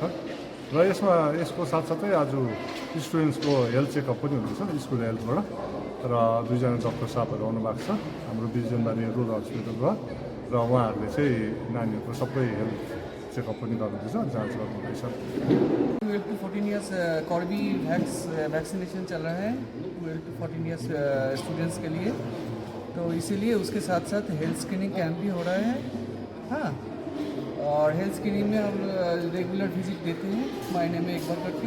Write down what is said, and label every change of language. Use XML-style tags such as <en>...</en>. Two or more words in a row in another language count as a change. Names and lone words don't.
<ne>र यसको साथसाथै आज स्टुडेन्ट्सको</ne> <en>health checkup</en> <ne>पनि हुँदैछ स्कुल हेल्थबाट र 2 जना डक्टर साहबहरू आउनु भएको छ हाम्रो बिजनबारी</ne> <en>rural hospitalबाट</en> <ne>र उहाँहरूले चाहिँ नानीहरूको सबै</ne> <en>health checkup</en> <ne>पनि गर्नुहुँदैछ, जाँच गर्नुहुँदैछ।</ne> <hi>12 to 14 ईयर्स कॉर्बेवैक्स वैक्सीनेशन चल रहा है 12 to 14</hi> <en>years students</en> <hi>के लिए, तो इसीलिए उसके साथ साथ</hi> <en>health screening camp</en> <hi>भी हो रहा है। हाँ, और</hi> <en>health screening</en> <hi>में हम</hi> <en>regular visit</en> <hi>देते हैं महीने में एक बार करके।</hi>